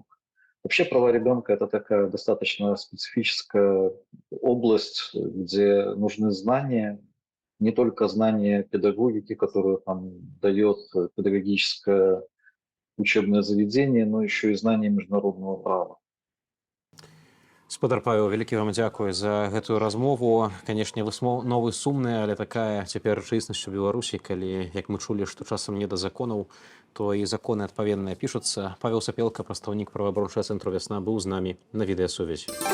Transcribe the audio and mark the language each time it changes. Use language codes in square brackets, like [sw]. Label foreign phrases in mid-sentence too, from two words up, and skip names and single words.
[ru] Вообще права ребенка – это такая достаточно специфическая область, где нужны знания, не только знания педагогики, которую там дает педагогическое учебное заведение, но еще и знания международного права. [be] Спадар Павел, вялікі вам дзякуй за гэтую размову. Канешне, высновы сумныя, але такая цяпер рэчаіснасць у Беларусі, калі, як мы чулі, што часам не да законаў, то і законы адпаведныя пішуцца. Павел Сапелка, прадстаўнік праваабарончага цэнтру «Вясна», быў з намі на відэасувязі.